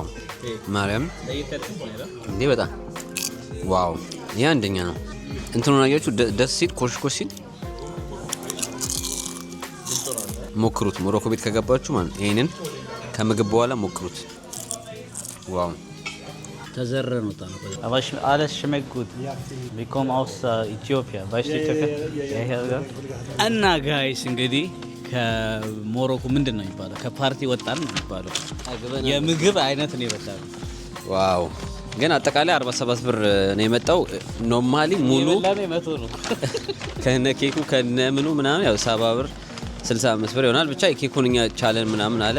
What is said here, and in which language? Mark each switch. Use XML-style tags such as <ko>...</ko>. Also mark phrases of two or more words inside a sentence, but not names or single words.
<am>ማርያም እንዴ! በጣም ዋው! ይሄ አንደኛ ነው። እንትኑን አያችሁ? ደስ ሲል ኮሽኮሽ ሲል ሞክሩት። ሞሮኮ ቤት ከገባችሁ ማለት ይሄንን ከምግብ በኋላ ሞክሩት። ዋው! ተዘረ ነው ታና</am> <de>Aber alles schmeckt gut. Wir kommen aus Äthiopien. Weißt du Äthiopien?</de> <am>እና ጋይስ እንግዲህ ከሞሮኮ ምንድን ነው የሚባለው? ከፓርቲ ወጣን ነው የሚባለው። የምግብ አይነት ነው የበላው። ዋው! ግን አጠቃላይ 47 ብር ነው የመጣው። ኖርማሊ ሙሉ ነው ከነ ኬኩ ከነ ምኑ ምናምን ያው 70 ብር 65 ብር ይሆናል። ብቻ የኬኩን እኛ ቻለን ምናምን አለ።</am>